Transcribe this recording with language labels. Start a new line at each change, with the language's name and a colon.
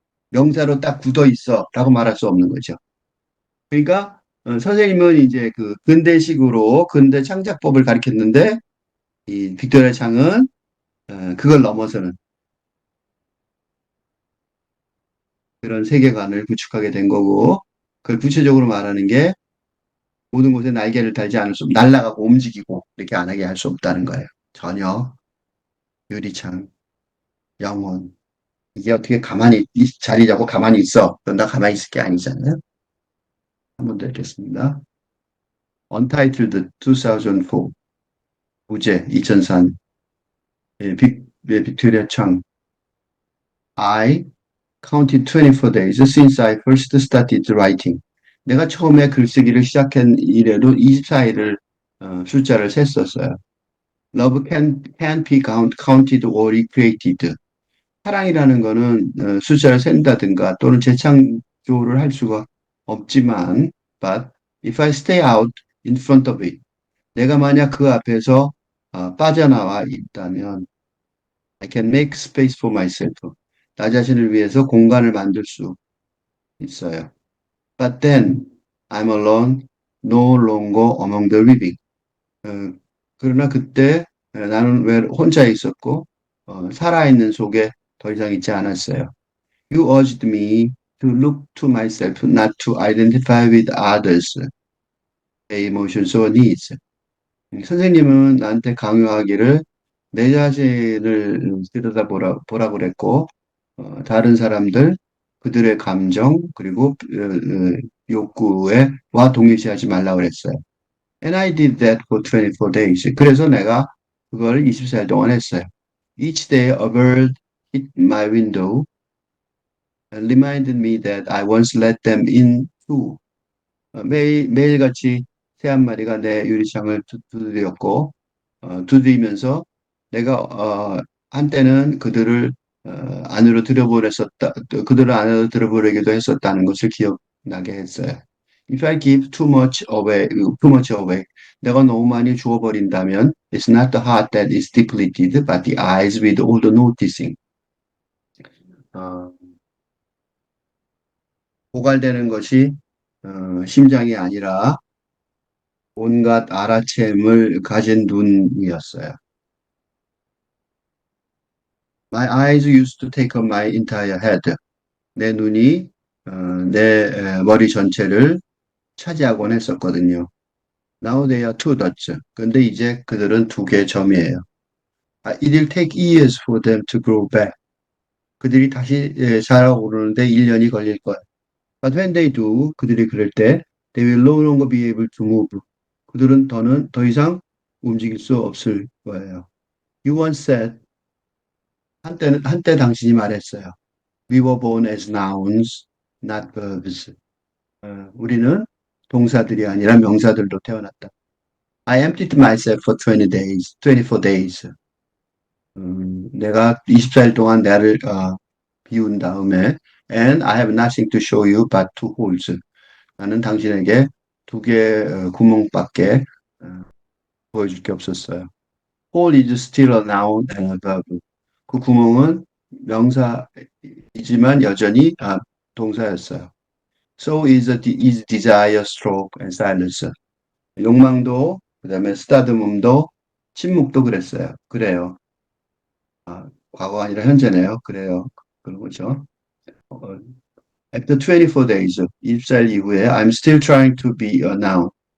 Korean: 명사로 딱 굳어 있어 라고 말할 수 없는 거죠. 그러니까 선생님은 이제 그 근대식으로 근대 창작법을 가르쳤는데 이 빅토리아 창은 그걸 넘어서는 그런 세계관을 구축하게 된 거고, 그걸 구체적으로 말하는 게 모든 곳에 날개를 달지 않을 수, 날아가고 움직이고 이렇게 안 하게 할 수 없다는 거예요. 전혀 유리창, 영혼. 이게 어떻게 가만히 자리 잡고 가만히 있어? 그럼 나 가만히 있을 게 아니잖아요. 한 번 더 읽겠습니다.
English: Untitled 2004 부제 2003 빅토리아 창 I counted 24 days since I first started writing.
Korean: 내가 처음에 글쓰기를 시작한 이래로 24일을 숫자를 셌었어요.
English: Love can be counted or recreated.
Korean: 사랑이라는 거는 숫자를 센다든가 또는 재창조를 할 수가 없지만,
English: but if I stay out in front of it,
Korean: 내가 만약 그 앞에서 빠져나와 있다면,
English: I can make space for myself.
Korean: 나 자신을 위해서 공간을 만들 수 있어요.
English: But then I'm alone, no longer among the living.
Korean: 어, 그러나 그때 나는 왜 혼자 있었고 살아있는 속에 더 이상 있지 않았어요.
English: You urged me to look to myself, not to identify with others, their emotions or needs.
Korean: 선생님은 나한테 강요하기를 내 자신을 보라고 그랬고, 다른 사람들, 그들의 감정, 그리고 욕구와 동일시하지 말라고 그랬어요.
English: And I did that for 24 days.
Korean: 그래서 내가 그걸 24일 동안 했어요.
English: Each day a bird hit my window and reminded me that I once let them in too.
Korean: 매일같이 새 한 마리가 내 유리창을 두드렸고, 두드리면서 내가, 한때는 그들을, 안으로 들여보냈었다, 그들을 안으로 들여보내기도 했었다는 것을 기억나게 했어요.
English: If I give too much away,
Korean: 내가 너무 많이 주어버린다면,
English: it's not the heart that is depleted, but the eyes with all the noticing.
Korean: 어, 고갈되는 것이, 심장이 아니라 온갖 알아챔을 가진 눈이었어요.
English: My eyes used to take up my entire head.
Korean: 내 눈이 내 머리 전체를 차지하곤 했었거든요.
English: Now they are two dots.
Korean: 근데 이제 그들은 두 개의 점이에요.
English: It will take years for them to grow back.
Korean: 그들이 다시 자라오르는데 1년이 걸릴 거예요.
English: But when they do,
Korean: 그들이 그럴 때,
English: they will no longer be able to move.
Korean: 그들은 더 이상 움직일 수 없을 거예요.
English: You once said,
Korean: 한때 당신이 말했어요.
English: We were born as nouns, not verbs.
Korean: 우리는 동사들이 아니라 명사들로 태어났다.
English: I emptied myself for 20 days, 24 days.
Korean: 내가 24일 동안 나를 비운 다음에
English: and I have nothing to show you but two holes.
Korean: 나는 당신에게 두 개 구멍밖에 보여줄 게 없었어요.
English: Hole is still a noun and a verb.
Korean: 그 구멍은 명사이지만 여전히 동사였어요.
English: So is desire, stroke, and silence.
Korean: 욕망도, 그다음에 쓰다듬음도, 침묵도 그랬어요. 그래요. 과거가 아니라 현재네요. 그래요. 그런 거죠.
English: 어, After 24 days,
Korean: 24일 이후에
English: I'm still trying to be a noun.